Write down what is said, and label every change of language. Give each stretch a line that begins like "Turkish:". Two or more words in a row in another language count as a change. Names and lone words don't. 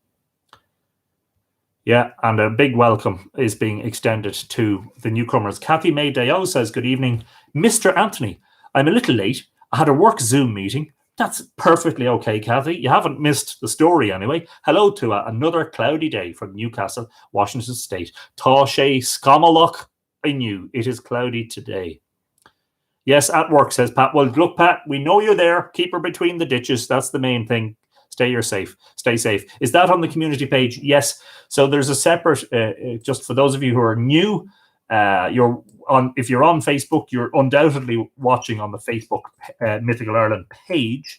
English: Yeah, and a big welcome is being extended to the newcomers. Kathy May Deo says, good evening, Mr. Anthony. I'm a little late. I had a work Zoom meeting. That's perfectly okay, Kathy. You haven't missed the story anyway. Hello to another cloudy day from Newcastle, Washington State.
Irish: Tá sé scamalach.
English: I knew it is cloudy today. Yes, at work, says Pat. Well, look, Pat, we know you're there. Keep her between the ditches. That's the main thing. Stay safe. Is that on the community page? Yes. So there's a separate, just for those of you who are new, if you're on Facebook, you're undoubtedly watching on the Facebook Mythical Ireland page.